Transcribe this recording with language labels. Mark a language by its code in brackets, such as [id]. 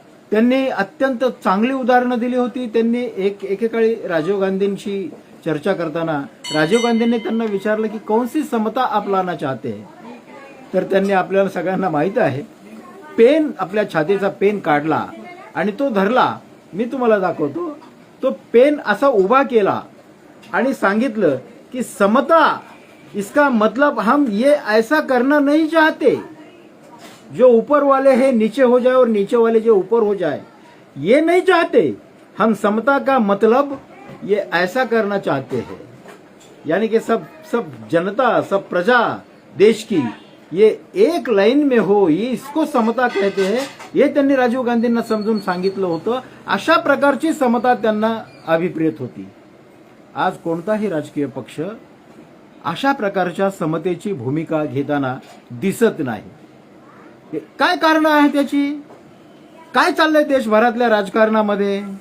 [mr] त्यांनी अत्यंत चांगली उदाहरणं दिली होती. त्यांनी एकेकाळी राजीव गांधींशी चर्चा करताना राजीव गांधींनी त्यांना विचारलं की [hi] कौनसी समता आप लाना चाहते हैं. [mr] तर त्यांनी, आपल्याला सगळ्यांना माहित आहे, पेन, आपल्या छातीचा पेन काढला आणि तो धरला. मी तुम्हाला दाखवतो. तो पेन असा उभा केला आणि सांगितलं की समता, [hi] इसका मतलब हम ये ऐसा करना नहीं चाहते, जो ऊपर वाले हैं नीचे हो जाए और नीचे वाले जो ऊपर हो जाए, ये नहीं चाहते. हम समता का मतलब ये ऐसा करना चाहते हैं, यानी कि सब जनता, सब प्रजा देश की ये एक लाइन में हो, ये इसको समता कहते हैं. [mr] हे त्यांनी राजीव गांधींना समजून सांगितलं होतं. अशा प्रकारची समता त्यांना अभिप्रेत होती. आज कोणताही राजकीय पक्ष अशा प्रकारच्या समतेची भूमिका घेताना दिसत नाही. काय कारण आहे त्याची? काय चाललंय देशभरातल्या राजकारणामध्ये?